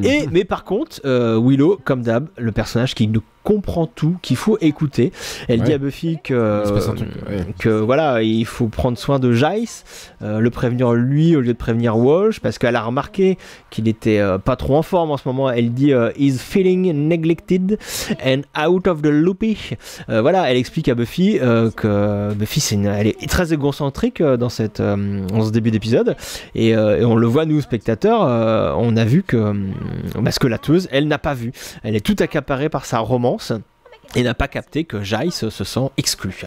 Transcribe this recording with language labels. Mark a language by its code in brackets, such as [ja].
[fr] Mais par contre, Willow, comme d'hab, le personnage qui nous comprend tout, qu'il faut écouter. Elle dit à Buffy que voilà, il faut prendre soin de Jace, le prévenir lui au lieu de prévenir Walsh, parce qu'elle a remarqué qu'il était pas trop en forme en ce moment. Elle dit [en] he's feeling neglected and out of the loopy. [fr] Voilà, elle explique à Buffy que Buffy elle est très égocentrique dans ce début d'épisode, et on le voit nous spectateurs, on a vu que parce que la tueuse, elle n'a pas vu, elle est tout accaparée par sa romance et n'a pas capté que Jace se sent exclu.